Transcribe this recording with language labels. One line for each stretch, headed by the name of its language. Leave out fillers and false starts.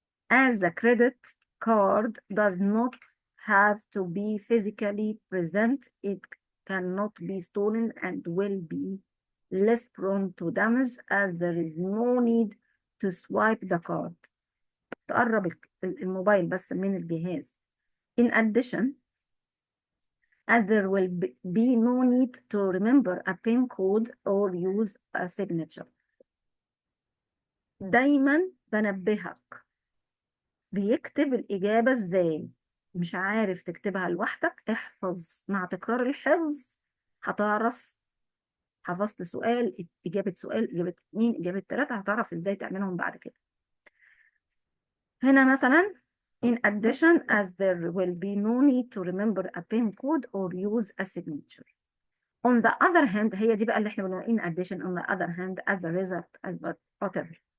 English: As the credit card does not have to be physically present, it cannot be stolen and will be less prone to damage as there is no need to swipe the card.
Arabic: تقرب الموبايل بس من الجهاز.
English: In addition, as there will be no need to remember a PIN code or use a signature.
Arabic: دايما بنبهك بيكتب الإجابة إزاي. مش عارف تكتبها لوحدك، احفظ. مع تكرار الحفظ هتعرف. حفظت سؤال، إجابة سؤال، إجابة 2، إجابة 3، هتعرف إزاي تعملهم بعد كده. هنا مثلا
English: in addition as there will be no need to remember a PIN code or use a signature. On the other hand،
Arabic: هي دي بقى اللي احنا بنقول
English: in addition on the other hand as a result whatever.